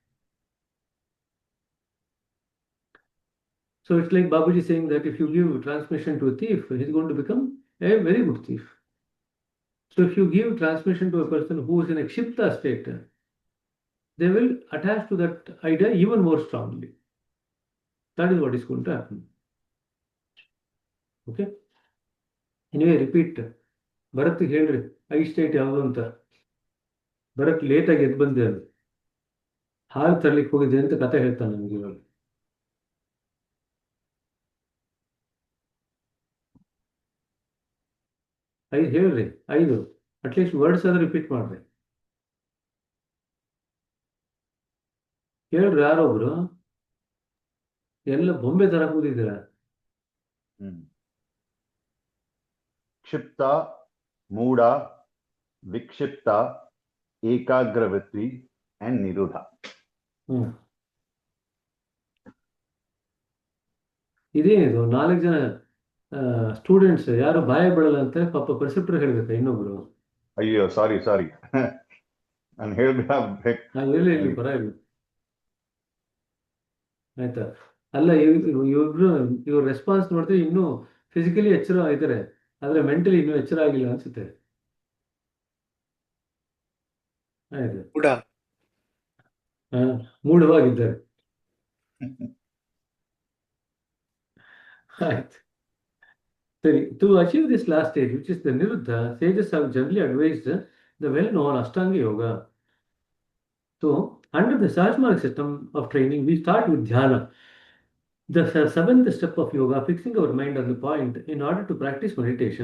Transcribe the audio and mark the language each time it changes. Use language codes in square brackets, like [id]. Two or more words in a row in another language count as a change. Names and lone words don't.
[en] So it's like Babaji saying that if you give transmission to a thief, he's going to become a very good thief. So if you give transmission to a person who is in a Kshipta state, they will attach to that idea even more strongly. That is what is going to happen. Okay? Anyway, repeat. [kn] ಭರತ್ ಹೇಳ್ರಿ ಐ ಸ್ಟೇಟ್ ಯಾವುದು ಅಂತ. ಭರತ್ ಲೇಟಾಗಿ ಎದ್ದು ಬಂದೆ, ಹಾಲು ತರ್ಲಿಕ್ಕೆ ಹೋಗಿದ್ದೆ ಅಂತ ಕತೆ ಹೇಳ್ತಾನೆ ನಮ್ಗೆ ಇವಾಗ. ಐದು ಹೇಳ್ರಿ, 5 [en] at least words [kn] ಆದ್ರೂ ರಿಪೀಟ್ ಮಾಡ್ರಿ. ಹೇಳ್ರಿ ಯಾರೊಬ್ರು, ಎಲ್ಲ ಬೊಂಬೆ ತರ ಕೂತಿದ್ದೀರ. [sa] क्षिप्ता, मूढ़ा, विक्षिप्ता, एकाग्रवृत्ति and nirodha. [kn] ಇದೇನಿದು 4 ಜನ ಸ್ಟೂಡೆಂಟ್ಸ್ ಯಾರು ಬಾಯ ಬಿಡಲ್ಲ ಅಂತ ಪಾಪ ಪ್ರಿನ್ಸಿಪಲ್ ಹೇಳ್ಬೇಕ ಇನ್ನೊಬ್ರು. ಅಯ್ಯೋ ಸಾರಿ ನಾನು ಹೇಳ್ಬಿಡ. ಇಲ್ಲಿ ಪರವಾಗಿಲ್ಲ ಆಯ್ತಾ. ಅಲ್ಲ ಇವ್ರ ರೆಸ್ಪಾನ್ಸ್ ನೋಡಿದ್ರೆ ಇನ್ನೂ ಫಿಸಿಕಲಿ ಎಚ್ಚರ ಇದ್ದಾರೆ, ಆದ್ರೆ ಮೆಂಟಲಿ ಇನ್ನೂ ಎಚ್ಚರ ಆಗಿಲ್ಲ ಅನ್ಸುತ್ತೆ. ಆಯ್ತು, ಮೂಢವಾಗಿದ್ದಾರೆ. ಆಯ್ತು ಸರಿ. [en] To achieve this last stage, which is the Niruddha, sages have generally advised the well-known Ashtanga Yoga. So, under the Sajmark system of training, we start with Dhyana, the 7th step of yoga, fixing our mind on the point in order to practice meditation.